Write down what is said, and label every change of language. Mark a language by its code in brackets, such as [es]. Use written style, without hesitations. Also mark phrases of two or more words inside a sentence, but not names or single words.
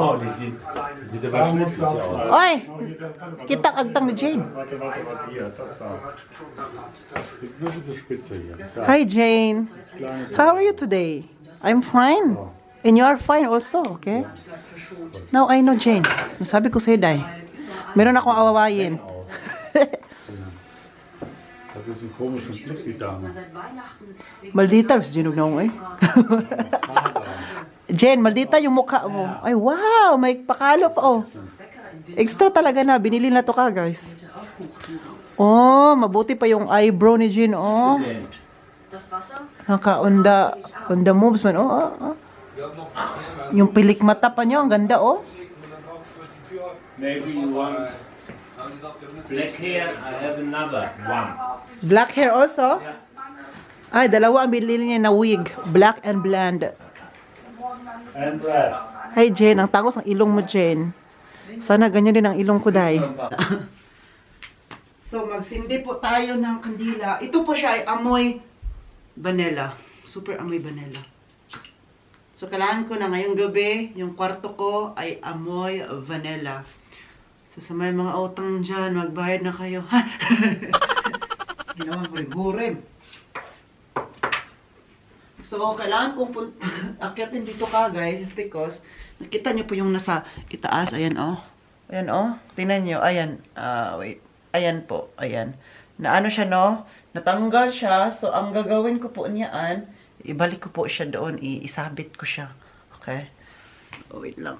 [de] Sieht aber schmutzig aus. [ceb] Oy! Kita agtang ni Jane. [de] Warte, hier, das da. Das ist so spitze hier. [en] Hi Jane. How are you today? I'm fine. And you are fine also, okay? Now I know Jane. [tl] Nasabi ko sa'yo, Day. Meron akong awawayin. [de] Das ist ein komischer Blick, die Dame. Seit Weihnachten wegen [tl] Maldita, si Jane na eh. Jane, maldita yung mukha mo. Ay, wow! May pakalo pa, oh. Extra talaga na. Binili na to ka, guys. Oh, mabuti pa yung eyebrow ni Jane, oh. [de] das Wasser [tl] Naka- [en] on the moves [tl] man, oh, oh, oh. Yung pilik mata pa niya, ang ganda, oh. [en] Maybe you want black hair. I have another one. Black hair also? [tl] Ay, dalawa ang binili niya na wig. [en] Black and blonde. And red. Hi, Jane. [tl] Ang tangos ng ilong mo, Jane. Sana ganyan din ang ilong ko, Day. So, magsindi po tayo ng kandila. Ito po siya ay amoy vanilla. Super amoy vanilla. So, kailangan ko na ngayong gabi, yung kwarto ko ay amoy vanilla. So, sa may mga utang dyan, magbayad na kayo. Ginawa mo rin, hurim. So, kailangan kong akyatin dito ka, guys, [en] is because [tl] nakita niyo po yung nasa itaas. Ayan, oh. Ayan, oh. Tingnan niyo. Ayan. Wait. Ayan po. Ayan. Na ano siya, no? Natanggal siya. So, ang gagawin ko po niyaan, ibalik ko po siya doon. Isabit ko siya. Okay? Oh, wait lang.